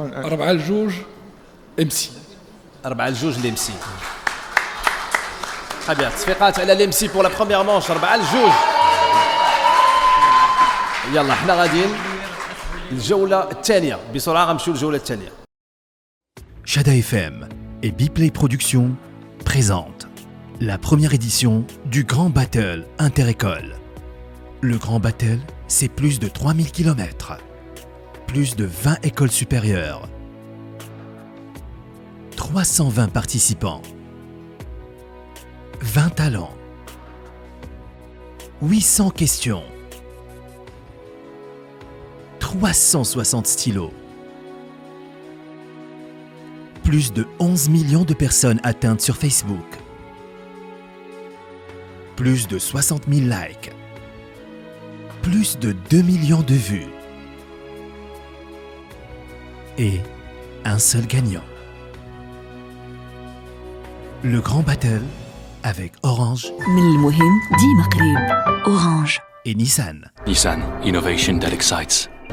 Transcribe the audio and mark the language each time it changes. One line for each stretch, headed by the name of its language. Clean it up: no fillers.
French: 4-2 MC.
Arabic: 4-2 لمسي.
French: très bien.
Arabic: تصفيقات على لمسي
French: بور لا بروميير مانش
Arabic: 4-2. يلا حنا غاديين الجولة الثانية بسرعة. غنمشيو للجولة الثانية.
French: Chada FM et Biplay Productions présentent la première édition du Grand Battle Interécole. Le Grand Battle, c'est plus de 3000 km. plus de 20 écoles supérieures. 320 participants. 20 talents. 800 questions. 360 stylos. Plus de 11 millions de personnes atteintes sur Facebook. Plus de 60 000 likes. Plus de 2 millions de vues. Et un seul gagnant. Le Grand Battle avec Orange
Arabic: من المهم ديما قريب Orange
French: et Nissan.
English: Nissan, innovation that excites.